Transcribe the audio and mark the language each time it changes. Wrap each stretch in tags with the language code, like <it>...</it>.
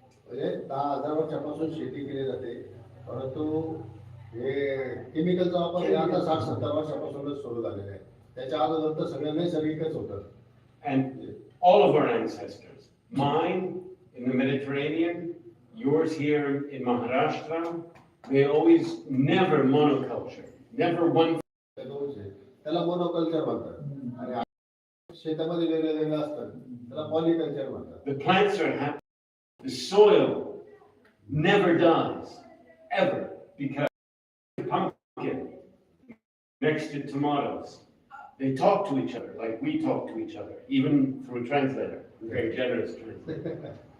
<mr>10,000 वर्षापासून शेती केली जाते, परंतु हे केमिकलचा वापर आता 60-70 वर्षापासूनच सुरू झालेला आहे. त्याच्या अगोदर तर सगळं नैसर्गिकच होतं.</mr> <en>And all of our ancestors, mine in the Mediterranean, yours here in Maharashtra, they always never monoculture, never one.</en> <mr>त्याला मोनोकल्चर म्हणतात. आणि शेतामध्ये वेगवेगळं असतं, त्याला पॉलीकल्चर म्हणतात.</mr> <en>The plants are happy. The soil never dies, ever, because pumpkin next to tomatoes, they talk to each other like we talk to each other, even through a translator, a very generous translator.</en>